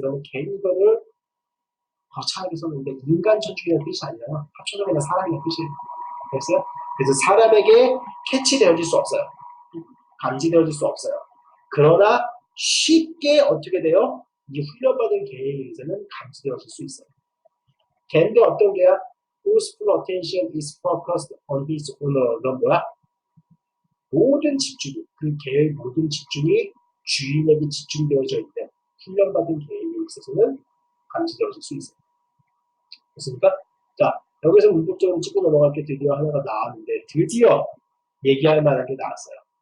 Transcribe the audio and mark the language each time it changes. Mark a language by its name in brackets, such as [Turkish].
[Korean] 그러면 괜히 이거를 거창하게 썼는데 인간 천축이라는 뜻이 아니라 합쳐서 사람이라는 뜻이에요. 됐어요? 그래서 사람에게 캐치되어질 수 없어요. 감지되어질 수 없어요. 그러나 쉽게 어떻게 돼요? 이 훈련받은 개에 의해서는 감지되어질 수 있어요. 걔인데 어떤 개야? [English] Whose full attention is focused on his owner. [Korean] 그럼 뭐야? 모든 집중이, 그 개의 모든 집중이 주인에게 집중되어져 있는 훈련받은 개에 있어서는 감지되어질 수 있어요. 됐습니까? 자, 여기서 문법적으로 짚고 넘어갈 게 드디어 하나가 나왔는데 드디어 얘기할 만한 게 나왔어요.